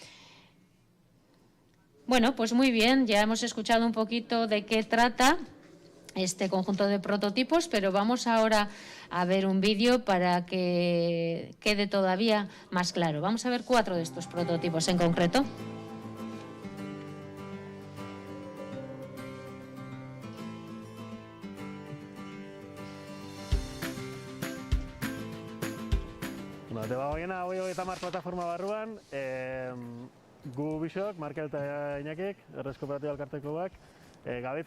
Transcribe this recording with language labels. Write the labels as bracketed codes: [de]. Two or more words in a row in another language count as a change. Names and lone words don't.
[es] Bueno, pues muy bien, ya hemos escuchado un poquito de qué trata este conjunto de prototipos, pero vamos ahora a ver un vídeo para que quede todavía más claro. Vamos a ver 4 de estos prototipos en concreto. [eu] Debagoiena 30 plataforma barruan, gu bisok, Markel eta Iñakik, Errez Kooperatiba Elkartekoak, gabiz